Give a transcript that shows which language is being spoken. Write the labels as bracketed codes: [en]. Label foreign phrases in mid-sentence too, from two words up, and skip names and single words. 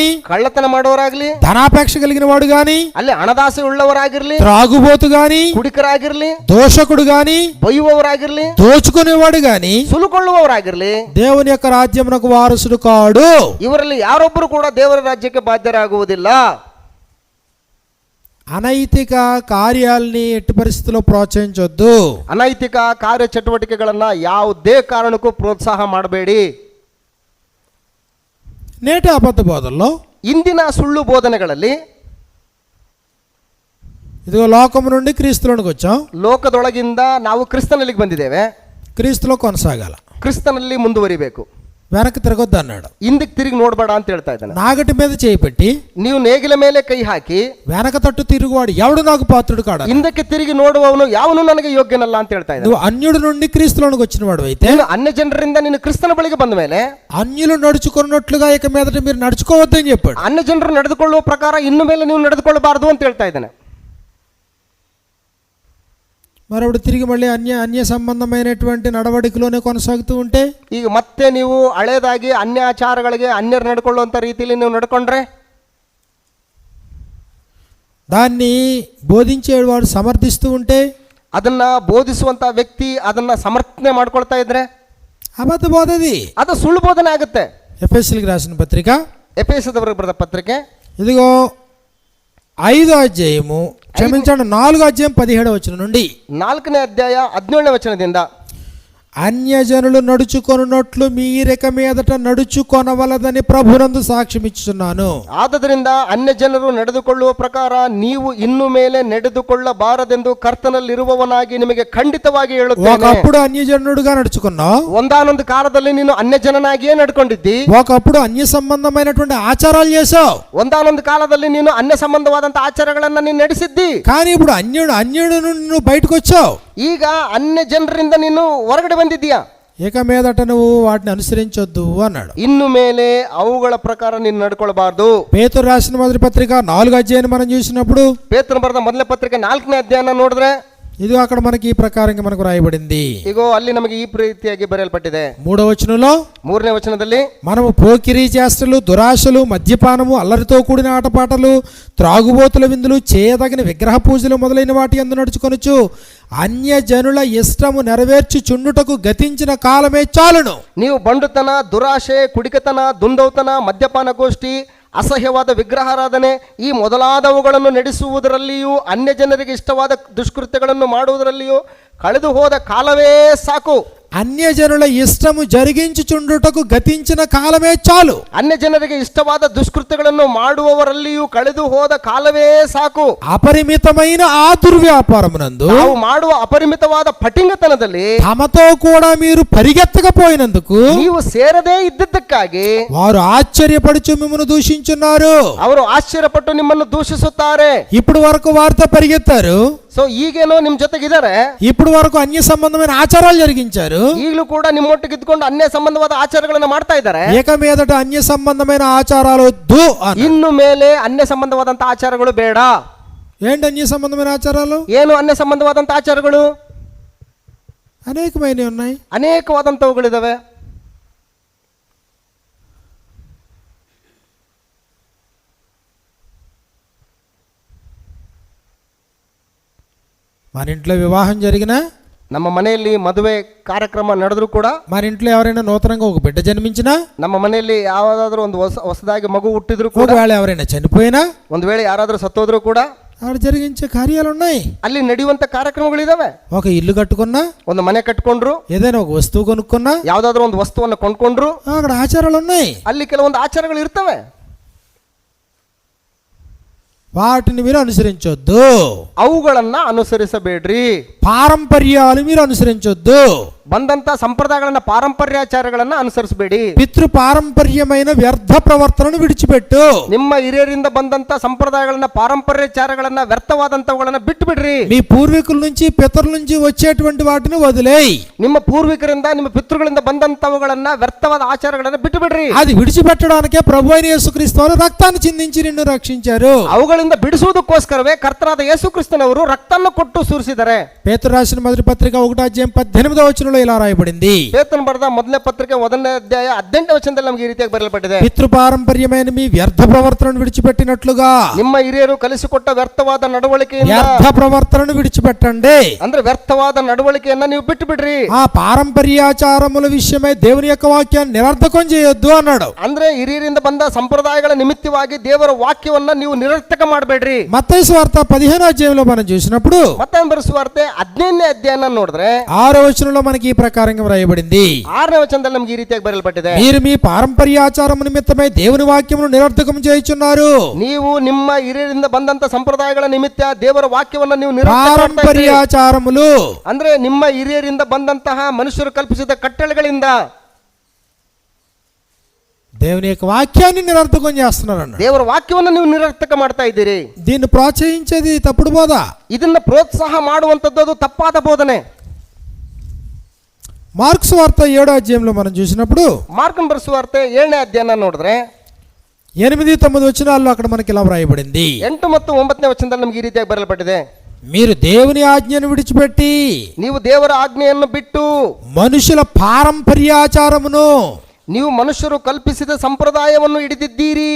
[kn] ಕಳ್ಳತನ ಮಾಡೋರಾಗ್ಲಿ [te] ధనాపేక్ష కలిగిన వాడు గాని [kn] ಅಲ್ಲಿ ಹಣದಾಸೆ ಉಳ್ಳವರಾಗಿರ್ಲಿ [te] త్రాగుబోతు గాని [kn] ಕುಡಿಕರಾಗಿರ್ಲಿ [te] దోషకుడు గాని [kn] ಬೈಯುವವರಾಗಿರ್ಲಿ [te] దోచుకునేవాడు గాని [kn] ಸುಲುಕೊಳ್ಳುವವರಾಗಿರ್ಲಿ [te] దేవుని యొక్క రాజ్యమునకు వారసుడు కాడు. [kn] ಇವರಲ್ಲಿ ಯಾರೊಬ್ಬರು ಕೂಡ ದೇವರ ರಾಜ್ಯಕ್ಕೆ ಬಾಧ್ಯರಾಗುವುದಿಲ್ಲ. [te] అనైతిక కార్యాలని ఎట్టి పరిస్థితుల్లో ప్రోత్సహించొద్దు. [kn] ಅನೈತಿಕ ಕಾರ್ಯ ಚಟುವಟಿಕೆಗಳನ್ನ ಯಾವುದೇ ಕಾರಣಕ್ಕೂ ಪ್ರೋತ್ಸಾಹ ಮಾಡಬೇಡಿ. [te] నేటి అబద్ధ బోధల్లో [kn] ಇಂದಿನ ಸುಳ್ಳು ಬೋಧನೆಗಳಲ್ಲಿ [te] ఇదిగో లోకము నుండి క్రీస్తులోనికి వచ్చాం, [kn] ಲೋಕದೊಳಗಿಂದ ನಾವು ಕ್ರಿಸ್ತನಲ್ಲಿಗೆ ಬಂದಿದ್ದೇವೆ, [te] క్రీస్తులో కొనసాగాల, [kn] ಕ್ರಿಸ್ತನಲ್ಲಿ ಮುಂದುವರಿಬೇಕು, [te] వెనక్కి తిరగొద్దు అన్నాడు. [kn] ಹಿಂದಕ್ಕೆ ತಿರುಗಿ ನೋಡಬೇಡ ಅಂತ ಹೇಳ್ತಾ ಇದ್ದಾನೆ. [te] నాగటి మీద చేయి పెట్టి [kn] ನೀವು ನೇಗಿಲ ಮೇಲೆ ಕೈ ಹಾಕಿ [te] వెనక తట్టు తిరుగువాడు ఎవడు నాకు పాత్రుడు కాడ, [kn] ಹಿಂದಕ್ಕೆ ತಿರುಗಿ ನೋಡುವವನು ಯಾವನು ನನಗೆ ಯೋಗ್ಯನಲ್ಲ ಅಂತ ಹೇಳ್ತಾ ಇದ್ದಾನೆ. [te] నువ్వు అన్యుడి నుండి క్రీస్తులోనికి వచ్చిన వాడు అయితే [kn] ನೀನು ಅನ್ಯ ಜನರಿಂದ ನೀನು ಕ್ರಿಸ್ತನ ಬಳಿಗೆ ಬಂದ ಮೇಲೆ [te] అన్యులు నడుచుకున్నట్లుగా ఇక మీదట మీరు నడుచుకోవద్దని చెప్పాడు. [kn] ಅನ್ಯ ಜನರು ನಡೆದುಕೊಳ್ಳುವ ಪ್ರಕಾರ ಇನ್ನು ಮೇಲೆ ನೀವು ನಡೆದುಕೊಳ್ಳಬಾರದು ಅಂತ ಹೇಳ್ತಾ ಇದ್ದಾನೆ. [te] మరి అప్పుడు తిరిగి మళ్ళీ అన్య సంబంధమైనటువంటి నడవడికలోనే కొనసాగుతూ ఉంటే [kn] ಈಗ ಮತ್ತೆ ನೀವು ಹಳೇದಾಗಿ ಅನ್ಯಾಚಾರಗಳಿಗೆ ಅನ್ಯರು ನಡ್ಕೊಳ್ಳುವಂಥ ರೀತಿಯಲ್ಲಿ ನೀವು ನಡ್ಕೊಂಡ್ರೆ [te] దాన్ని బోధించేవాడు సమర్థిస్తూ ఉంటే [kn] ಅದನ್ನ ಬೋಧಿಸುವಂತ ವ್ಯಕ್ತಿ ಅದನ್ನ ಸಮರ್ಥನೆ ಮಾಡ್ಕೊಳ್ತಾ ಇದ್ರೆ [te] అబద్ధ బోధది, [kn] ಅದು ಸುಳ್ಳು ಬೋಧನೆ ಆಗುತ್ತೆ. [te] ఎఫెసీయులకు రాసిన పత్రిక [kn] ಎಫೆಸದವರಿಗೆ ಬರೆದ ಪತ್ರಿಕೆ [te] ఇదిగో 5వ అధ్యాయము, క్షమించండి 4వ అధ్యాయం 17వ వచనం నుండి [kn] 4ನೇ ಅಧ್ಯಾಯ 17ನೇ ವಚನದಿಂದ [te] అన్యజనులు నడుచుకొనున్నట్లు మీరిక మీదట నడుచుకొనవలదని ప్రభునందు సాక్ష్యం ఇచ్చుచున్నాను. [kn] ಆದದರಿಂದ ಅನ್ಯ ಜನರು ನಡೆದುಕೊಳ್ಳುವ ಪ್ರಕಾರ ನೀವು ಇನ್ನು ಮೇಲೆ ನಡೆದುಕೊಳ್ಳಬಾರದೆಂದು ಕರ್ತನಲ್ಲಿರುವವನಾಗಿ ನಿಮಗೆ ಖಂಡಿತವಾಗಿ ಹೇಳುತ್ತೇನೆ. [te] ఒకప్పుడు అన్యజనుడుగా నడుచుకున్నావు, [kn] ಒಂದಾನೊಂದು ಕಾಲದಲ್ಲಿ ನೀನು ಅನ್ಯ ಜನನಾಗಿಯೇ ನಡ್ಕೊಂಡಿದ್ದಿ. [te] ఒకప్పుడు అన్య సంబంధమైనటువంటి ఆచారాలు చేసావు, [kn] ಒಂದಾನೊಂದು ಕಾಲದಲ್ಲಿ ನೀನು ಅನ್ಯ ಸಂಬಂಧವಾದಂತಹ ಆಚಾರಗಳನ್ನ ನೀನು ನಡೆಸಿದ್ದಿ. [te] కానీ ఇప్పుడు అన్యుడు నుండి నువ్వు బయటకు వచ్చావు, [kn] ಈಗ ಅನ್ಯ ಜನರಿಂದ ನೀನು ಹೊರಗಡೆ ಬಂದಿದ್ದೀಯಾ. [te] ఇక మీదట నువ్వు వాటిని అనుసరించొద్దు అన్నాడు. [kn] ಇನ್ನು ಮೇಲೆ ಅವುಗಳ ಪ್ರಕಾರ ನೀನು ನಡ್ಕೊಳ್ಬಾರ್ದು. [te] పేతురు రాసిన మొదటి పత్రిక 4వ అధ్యాయాన్ని మనం చూసినప్పుడు, [kn] ಪೇತ್ರನು ಬರೆದ ಮೊದಲನೇ ಪತ್ರಿಕೆ 4ನೇ ಅಧ್ಯಾಯನ ನೋಡಿದ್ರೆ [te] ఇది అక్కడ మనకి ఈ ప్రకారంగా మనకు రాయబడింది. [kn] ಈಗ ಅಲ್ಲಿ ನಮಗೆ ಈ ರೀತಿಯಾಗಿ ಬರೆಯಲ್ಪಟ್ಟಿದೆ. [te] 3వ వచనంలో [kn] 3ನೇ వచನದಲ್ಲಿ [te] మనము పోకిరీ చేష్టలు, దురాశలు, మద్యపానము, అల్లరితో కూడిన ఆటపాటలు, త్రాగుబోతుల విందులు, చేయదగిన విగ్రహ పూజలు మొదలైన వాటి యందు నడుచుకొనుచు అన్యజనుల ఇష్టము నెరవేర్చుచుండుటకు గతించిన కాలమే చాలును. [kn] ನೀವು ಬಂಡುತನ, ದುರಾಶೆ, ಕುಡಿಕತನ, ದುಂದೌತನ, ಮದ್ಯಪಾನ ಗೋಷ್ಠಿ, ಅಸಹ್ಯವಾದ ವಿಗ್ರಹಾರಾಧನೆ ಈ ಮೊದಲಾದವುಗಳನ್ನು ನಡೆಸುವುದರಲ್ಲಿಯೂ ಅನ್ಯ ಜನರಿಗೆ ಇಷ್ಟವಾದ ದುಷ್ಕೃತ್ಯಗಳನ್ನು ಮಾಡುವುದರಲ್ಲಿಯೂ ಕಳೆದು ಹೋದ ಕಾಲವೇ ಸಾಕು. [te] అన్యజనుల ఇష్టము జరిగించుచుండుటకు గతించిన కాలమే చాలు. [kn] ಅನ್ಯ ಜನರಿಗೆ ಇಷ್ಟವಾದ ದುಷ್ಕೃತ್ಯಗಳನ್ನು ಮಾಡುವವರಲ್ಲಿಯೂ ಕಳೆದು ಹೋದ ಕಾಲವೇ ಸಾಕು. [te] అపరిమితమైన ఆ దుర్వ్యాపారమునందు [kn] ನಾವು ಮಾಡುವ ಅಪರಿಮಿತವಾದ ಪಟಿಂಗತನದಲ್ಲಿ [te] తమతో కూడా మీరు పరిగెత్తకపోయినందుకు [kn] ನೀವು ಸೇರದೇ ಇದ್ದದ್ದಕ್ಕಾಗಿ [te] వారు ఆశ్చర్యపడుచు మిమ్మల్ని దూషించున్నారు. [kn] ಅವರು ಆಶ್ಚರ್ಯಪಟ್ಟು ನಿಮ್ಮನ್ನು ದೂಷಿಸುತ್ತಾರೆ. [te] ఇప్పుడు వరకు వారితో పరిగెత్తారు, [kn] ಸೊ ಈಗೇನೋ ನಿಮ್ ಜೊತೆಗಿದ್ದಾರೆ, [te] ఇప్పుడు వరకు అన్య సంబంధమైన ఆచారాలు జరిగించారు, [kn] ಈಗಲೂ ಕೂಡ ನಿಮ್ಮೊಟ್ಟಿಗೆ ಇದ್ಕೊಂಡು ಅನ್ಯ ಸಂಬಂಧವಾದ ಆಚಾರಗಳನ್ನು ಮಾಡ್ತಾ ಇದ್ದಾರೆ. [te] ఇక మీదట అన్య సంబంధమైన ఆచారాలు వద్దు అన్నారు. [kn] ಇನ್ನು ಮೇಲೆ ಅನ್ಯ ಸಂಬಂಧವಾದಂತ ಆಚಾರಗಳು ಬೇಡ. [te] ఏంటి అన్య సంబంధమైన ఆచారాలు? [kn] ಏನು ಅನ್ಯ ಸಂಬಂಧವಾದಂತ ಆಚಾರಗಳು? [te] అనేకమైనవి ఉన్నాయి, [kn] ಅನೇಕವಾದಂತವುಗಳಿದಾವೆ. [te] మన ఇంట్లో వివాహం జరిగినా, [kn] ನಮ್ಮ ಮನೆಯಲ್ಲಿ ಮದುವೆ ಕಾರ್ಯಕ್ರಮ ನಡೆದ್ರು ಕೂಡ, [te] మన ఇంట్లో ఎవరైనా నూతనంగా ఒక బిడ్డ జన్మించినా, [kn] ನಮ್ಮ ಮನೆಯಲ್ಲಿ ಯಾವ್ದಾದ್ರು ಒಂದು ಹೊಸದಾಗಿ ಮಗು ಹುಟ್ಟಿದ್ರು ಕೂಡ, [te] ఒకవేళ ఎవరైనా చనిపోయినా, [kn] ಒಂದು ವೇಳೆ ಯಾರಾದ್ರೂ ಸತ್ತೋದ್ರು ಕೂಡ [te] ఆడ జరిగించే కార్యాలు ఉన్నాయి. [kn] ಅಲ್ಲಿ ನಡೆಯುವಂತ ಕಾರ್ಯಕ್ರಮಗಳಿದಾವೆ. [te] ఒక ఇల్లు కట్టుకున్నా, [kn] ಒಂದು ಮನೆ ಕಟ್ಕೊಂಡ್ರು, [te] ఏదైనా ఒక వస్తువు కొనుక్కున్నా, [kn] ಯಾವ್ದಾದ್ರು ಒಂದು ವಸ್ತುವನ್ನು ಕೊಂಡ್ಕೊಂಡ್ರು, [te] అక్కడ ఆచారాలు ఉన్నాయి. [kn] ಅಲ್ಲಿ ಕೆಲವೊಂದು ಆಚಾರಗಳು ಇರ್ತವೆ. [te] వాటిని మీరు అనుసరించొద్దు. [kn] ಅವುಗಳನ್ನ ಅನುಸರಿಸಬೇಡ್ರಿ. [te] పారంపర్యాలు మీరు అనుసరించొద్దు. [kn] ಬಂದಂತ ಸಂಪ್ರದಾಯಗಳನ್ನ ಪಾರಂಪರ್ಯಾಚಾರಗಳನ್ನ ಅನುಸರಿಸಬೇಡಿ. [te] పితృ పారంపర్యమైన వ్యర్థ ప్రవర్తనను విడిచిపెట్టు. [kn] ನಿಮ್ಮ ಹಿರಿಯರಿಂದ ಬಂದಂತ ಸಂಪ್ರದಾಯಗಳನ್ನ ಪಾರಂಪರ್ಯಾಚಾರಗಳನ್ನ ವ್ಯರ್ಥವಾದಂತವುಗಳನ್ನ ಬಿಟ್ಟು ಬಿಡ್ರಿ. [te] మీ పూర్వీకుల నుంచి పితరుల నుంచి వచ్చేటువంటి వాటిని వదిలేయ్. [kn] ನಿಮ್ಮ ಪೂರ್ವಿಕರಿಂದ ನಿಮ್ಮ ಪಿತೃಗಳಿಂದ ಬಂದಂತವುಗಳನ್ನ ವ್ಯರ್ಥವಾದ ಆಚಾರಗಳನ್ನ ಬಿಟ್ಟು ಬಿಡ್ರಿ. [te] అది విడిచిపెట్టడానికే ప్రభు అయిన యేసుక్రీస్తు వారు రక్తాన్ని చిందించి నిన్ను రక్షించారు. [kn] ಅವುಗಳಿಂದ ಬಿಡಿಸುವುದಕ್ಕೋಸ್ಕರವೇ ಕರ್ತನಾದ ಯೇಸು ಕ್ರಿಸ್ತನವರು ರಕ್ತವನ್ನು ಕೊಟ್ಟು ಸುರಿಸಿದ್ದಾರೆ. [te] పేతురు రాసిన మొదటి పత్రిక 1:18 ఇలా రాయబడింది. [kn] ಪೇತ್ರನು ಬರೆದ ಮೊದಲನೇ ಪತ್ರಿಕೆ 1ನೇ ಅಧ್ಯಾಯ 18ನೇ ವಚನದಲ್ಲಿ ನಮಗೆ ಈ ರೀತಿಯಾಗಿ ಬರೆಯಲ್ಪಟ್ಟಿದೆ. [te] పితృ పారంపర్యమైన మీ వ్యర్థ ప్రవర్తనను విడిచిపెట్టినట్లుగా [kn] ನಿಮ್ಮ ಹಿರಿಯರು ಕಲಿಸಿಕೊಟ್ಟ ವ್ಯರ್ಥವಾದ ನಡವಳಿಕೆಯಿಂದ [te] వ్యర్థ ప్రవర్తనను విడిచిపెట్టండి. [kn] ಅಂದ್ರೆ ವ್ಯರ್ಥವಾದ ನಡವಳಿಕೆಯನ್ನ ನೀವು ಬಿಟ್ಟು ಬಿಡ್ರಿ. [te] ఆ పారంపర్యాచారముల విషయమై దేవుని యొక్క వాక్యాన్ని నిరర్థకం చేయొద్దు అన్నాడు. [kn] ಅಂದ್ರೆ ಹಿರಿಯರಿಂದ ಬಂದ ಸಂಪ್ರದಾಯಗಳ ನಿಮಿತ್ತವಾಗಿ ದೇವರ ವಾಕ್ಯವನ್ನ ನೀವು ನಿರರ್ಥಕ ಮಾಡಬೇಡ್ರಿ. [te] మత్తయి సువార్త 15వ అధ్యాయంలో మనం చూసినప్పుడు [kn] ಮತ್ತೆ ಬರೆಸುವಾರ್ತೆ 15ನೇ ಅಧ್ಯಾಯನ ನೋಡಿದ್ರೆ [te] 6వ వచనంలో మనకి ఈ ప్రకారంగా వ్రాయబడింది. [kn] 6ನೇ వచನದಲ್ಲಿ ನಮಗೆ ಈ ರೀತಿಯಾಗಿ ಬರೆಯಲ್ಪಟ್ಟಿದೆ. [te] మీరు మీ పారంపర్యాచారము నిమిత్తమై దేవుని వాక్యమును నిరర్థకం చేయుచున్నారు. [kn] ನೀವು ನಿಮ್ಮ ಹಿರಿಯರಿಂದ ಬಂದಂತ ಸಂಪ್ರದಾಯಗಳ ನಿಮಿತ್ತ ದೇವರ ವಾಕ್ಯವನ್ನ ನೀವು ನಿರರ್ಥಕ ಮಾಡ್ತಾ ಇದ್ದೀರಿ. [te] పారంపర్యాచారములు [kn] ಅಂದ್ರೆ ನಿಮ್ಮ ಹಿರಿಯರಿಂದ ಬಂದಂತಹ ಮನುಷ್ಯರು ಕಲ್ಪಿಸಿದ ಕಟ್ಟಳೆಗಳಿಂದ [te] దేవుని యొక్క వాక్యాన్ని నిరర్థకం చేస్తున్నారు అన్నాడు. [kn] ದೇವರ ವಾಕ್ಯವನ್ನು ನೀವು ನಿರರ್ಥಕ ಮಾಡ್ತಾ ಇದ್ದೀರಿ. [te] దీన్ని ప్రోత్సహించేది తప్పుడు బోధ. [kn] ಇದನ್ನ ಪ್ರೋತ್ಸಾಹ ಮಾಡುವಂತದ್ದು ಅದು ತಪ್ಪಾದ ಬೋಧನೆ. [te] మార్క్స్ వార్త 7వ అధ్యాయంలో మనం చూసినప్పుడు [kn] ಮಾರ್ಕನ್ ಬರೆಸುವಾರ್ತೆ 7ನೇ ಅಧ್ಯಾಯನ ನೋಡಿದ್ರೆ [te] 8-9 వచనాల్లో అక్కడ మనకి ఇలా వ్రాయబడింది. [kn] 8 ಮತ್ತು 9ನೇ ವಚನದಲ್ಲಿ ನಮಗೆ ಈ ರೀತಿಯಾಗಿ ಬರೆಯಲ್ಪಟ್ಟಿದೆ. [te] మీరు దేవుని ఆజ్ఞను విడిచిపెట్టి [kn] ನೀವು ದೇವರ ಆಜ್ಞೆಯನ್ನು ಬಿಟ್ಟು [te] మనుషుల పారంపర్యాచారమును [kn] ನೀವು ಮನುಷ್ಯರು ಕಲ್ಪಿಸಿದ ಸಂಪ್ರದಾಯವನ್ನು ಹಿಡಿದಿದ್ದೀರಿ.